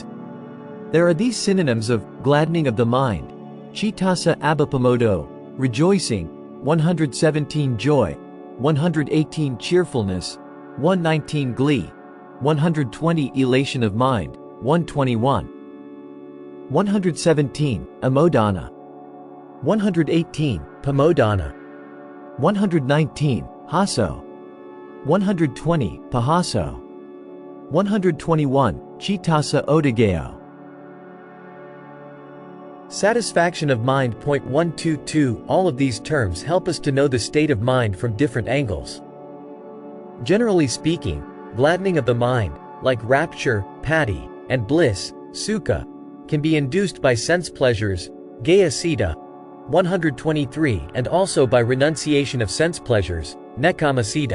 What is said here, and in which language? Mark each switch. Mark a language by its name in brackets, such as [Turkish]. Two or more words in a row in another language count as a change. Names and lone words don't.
[English] There are these synonyms of gladdening of the mind: [Pali] chittasa abhipamodo, [English] rejoicing; 117 joy; 118 cheerfulness; 119 glee; 120 elation of mind; 121 [Pali] 117 Anumodanà; 118 Pamodana; 119 haso; 120 pahaso; 121 chittasa odagayo. [English] Satisfaction of mind. 122. All of these terms help us to know the state of mind from different angles. Generally speaking, gladdening of the mind, like rapture, pati, and bliss, sukha, can be induced by sense pleasures, [Pali] gaya sita, [English] 123, and also by renunciation of sense pleasures, [Pali] nekkhamma sita.